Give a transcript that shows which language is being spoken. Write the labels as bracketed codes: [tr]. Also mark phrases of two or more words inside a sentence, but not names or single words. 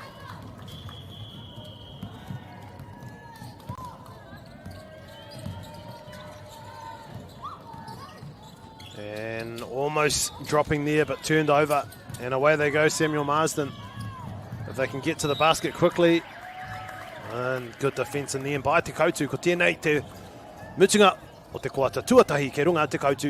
[en] And almost dropping there, but turned over. And away they go, Samuel Marsden. If they can get to the basket quickly. And good defence in the end by Te Kautu. [mi] Ko tēnei te mutunga o te koata tuatahi ke runga Te Kautu.